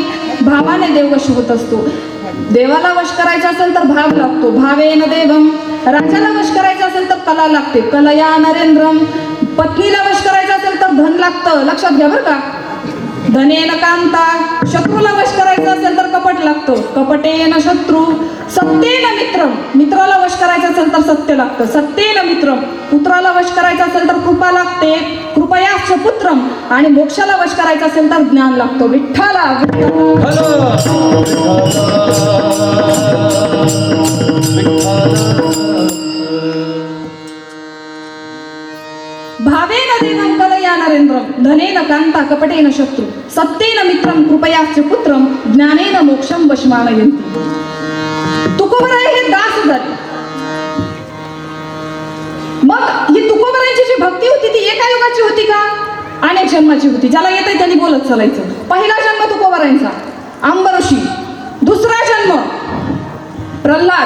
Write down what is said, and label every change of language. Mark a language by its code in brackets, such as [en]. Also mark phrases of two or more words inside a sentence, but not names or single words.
[mr] भावाने देव वश होत असतो. देवाला वश करायचं असेल तर भाव लागतो. [sa] भावेन देवम. [mr] राजाला वश करायचं असेल तर कला लागते. [sa] कलया नरेंद्रम. [mr] पत्नीला वश करायचं असेल तर धन लागतं. लक्षात घ्या बरं का. [sa] धनेन कांता. [mr] शत्रूला वश करायचं असेल तर कपट लागतं. [sa] कपटेन शत्रू. सत्तेन मित्रम. [mr] मित्राला वश करायचं असेल तर सत्य लागतं. [sa] सत्तेन मित्रम. [mr] पुत्राला वश करायचं असेल तर कृपा लागते. [sa] कृपयाश्च पुत्रम. [mr] आणि मोक्षाला वश करायचं असेल तर ज्ञान लागतो. [sa] विठ्ठला भावेन देवं कलया नरेंद्रम धनेन कांता कपटेन शत्रू सत्तेन मित्रम कृपयाश्च पुत्रम ज्ञानेन मोक्षम वशमानयन्ति. [mr] तुकोबराय हे दास झाले. मग ही तुकोबरायांची जी भक्ती होती ती एका युगाची होती का? अनेक जन्माची होती. ज्याला येतंय त्यांनी बोलत चालायचं. पहिला जन्म तुकोबरायांचा अंबऋषी. दुसरा जन्म प्रल्हाद.